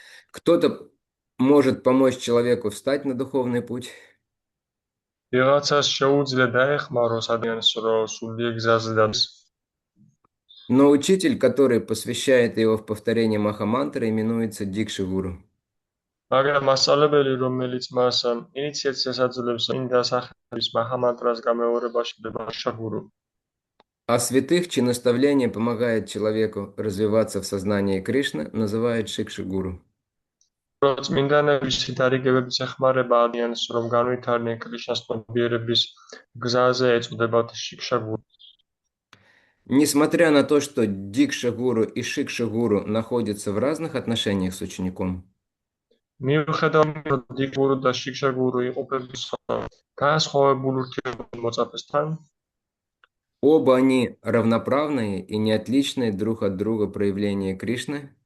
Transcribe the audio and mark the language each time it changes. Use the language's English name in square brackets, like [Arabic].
[Russian] Кто-то может помочь человеку встать на духовный путь, [Georgian] ვიღაცას შეუძლია დაეხმაროს ადამიანს, რომ სულიერ გზაზე დადეს. [Russian] но учитель, который посвящает его в повторение Махамантры, именуется Дикши-гуру. [Georgian] მაგრამ მასწავლებელი, რომელიც მას ინიციაციას აძლევს წმინდა სახელის მაჰამანტრას გამეორებაში, ხდება გურუ. [Russian] А святых, чьи наставления помогают человеку развиваться в сознании Кришны, называют Шикши-гуру. [Georgian] წმინდანების თარიგებების ეხმარება ადამიანს, რომ განვითარდნენ კრიშნას ცნობიერების გზაზე, ეწოდებათ შიქშა-გურუ. [Russian] Несмотря на то, что Дикша-гуру и Шикша-гуру находятся в разных отношениях с учеником, [Georgian] მიუხედავად რომ დიქ-გურუ და შიქშა-გურუ იყოფების განსხვავებულ ურთიერთობად მოწაფესთან, [Russian] оба они равноправные и не отличные друг от друга проявления Кришны,